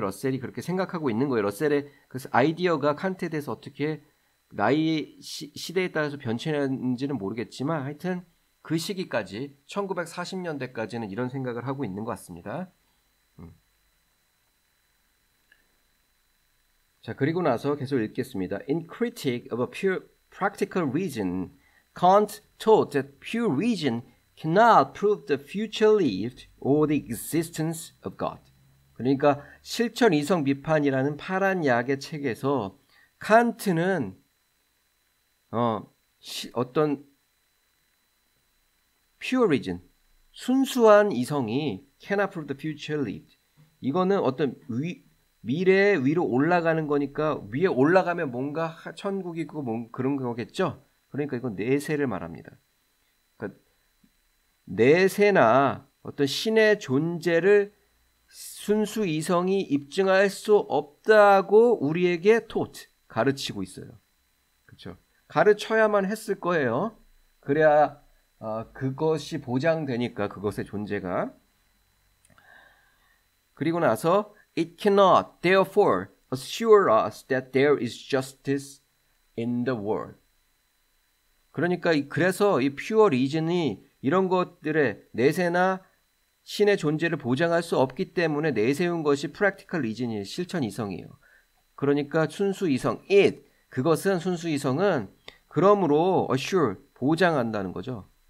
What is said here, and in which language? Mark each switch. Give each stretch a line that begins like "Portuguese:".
Korean: 러셀이 그렇게 생각하고 있는 거예요. 러셀의 그 아이디어가 칸트에 대해서 어떻게 나이 시대에 따라서 변천했는지는 모르겠지만 하여튼 그 시기까지 1940년대까지는 이런 생각을 하고 있는 것 같습니다. 자, 그리고 나서 계속 읽겠습니다.
English: In Critique of a Pure Practical Reason, Kant taught that pure reason cannot prove the future lived or the existence of God.
Korean: 그러니까 실천 이성 비판이라는 파란 약의 책에서 칸트는 어떤
English: pure reason,
Korean: 순수한 이성이
English: cannot prove the future lived.
Korean: 이거는 어떤 미래 위로 올라가는 거니까 위에 올라가면 뭔가 천국이고 그런 거겠죠. 그러니까 이건 내세를 말합니다. 그러니까 내세나 어떤 신의 존재를 순수 이성이 입증할 수 없다고 우리에게 가르치고 있어요. 그렇죠? 가르쳐야만 했을 거예요. 그래야 그것이 보장되니까 그것의 존재가. 그리고 나서
English: It cannot, therefore, assure us that there is justice in the world.
Korean: 그러니까 그래서 이 pure reason이 이런 것들의 내세나 신의 존재를 보장할 수 없기 때문에 내세운 것이
English: practical reason
Korean: 이 실천 이성이에요. 그러니까 순수 이성, 그것은 순수 이성은 그러므로 assure, 보장한다는 거죠.